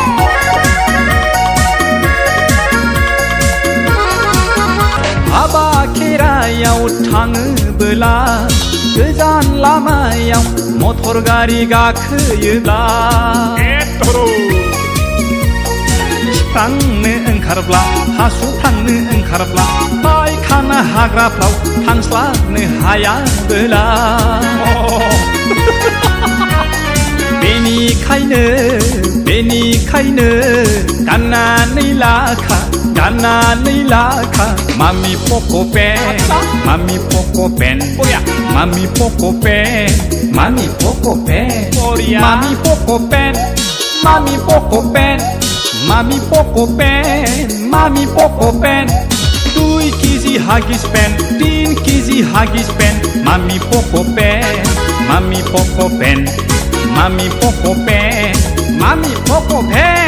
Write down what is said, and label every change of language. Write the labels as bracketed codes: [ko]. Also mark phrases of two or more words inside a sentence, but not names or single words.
[brx] हाबा किरायाव थाङोबोला गोजान लामायाव मटर गारि गाखोयोब्ला थांनो ओंखारब्ला हासुफ्लांनो ओंखारब्ला पायखाना हाग्राफ्राव थांस्लाबनो हायाबोला बेनिखायनो गाननानै लाखा Mami Poco Pen, Mami Poco Pen, Mami Poco Pen, Mami Poco Pen, Mami Poco Pen, Mami Poco Pen, Mami Poco Pen, Mami Poco Pen, 2 kg Huggies Pen, 3 kg Huggies Pen, Mami Poco Pen, Mami Poco Pen, Mami Poco Pen, Mami Poco Pen.